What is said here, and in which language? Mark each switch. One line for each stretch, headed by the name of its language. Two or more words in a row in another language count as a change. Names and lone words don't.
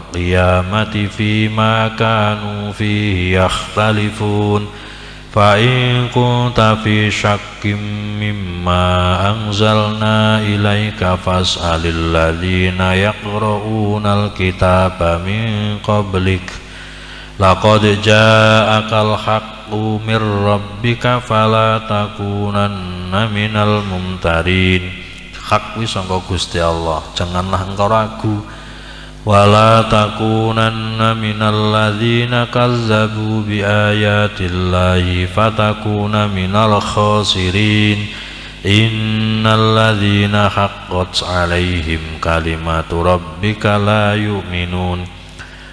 Arabic: القيامة فيما كانوا فيه يختلفون فإن كنت في شك مما أنزلنا إليك فاسأل الذين يقرءون الكتاب من قبلك لقد جاءك الحق من ربك فلا تكونن من الممترين.
Javanese: Hak wis sangka Gusti Allah,
Indonesian: janganlah engkau ragu.
Arabic: ولا تكونن من الذين كذبوا بآيات الله فتكون من الخاسرين. إن الذين حقت عليهم كلمت ربك لا يؤمنون